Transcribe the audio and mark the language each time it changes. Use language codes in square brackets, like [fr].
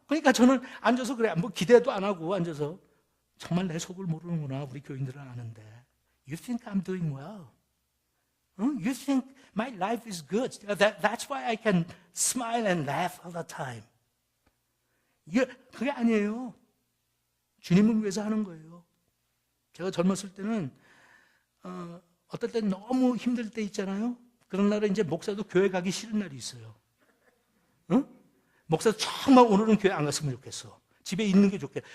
[ko] 그러니까 저는 앉아서 그래. 뭐 기대도 안 하고 앉아서 정말 내 속을 모르는구나. 우리 교인들은 아는데. [en] You think I'm doing well? You think my life is good? That's why I can smile and laugh all the time. [ko] 그게 아니에요. 주님을 위해서 하는 거예요. 제가 젊었을 때는 어떨 땐 너무 힘들 때 있잖아요. 그런 날은 이제 목사도 교회 가기 싫은 날이 있어요. 목사도 정말 오늘은 교회 안 갔으면 좋겠어. 집에 있는 게 좋겠어.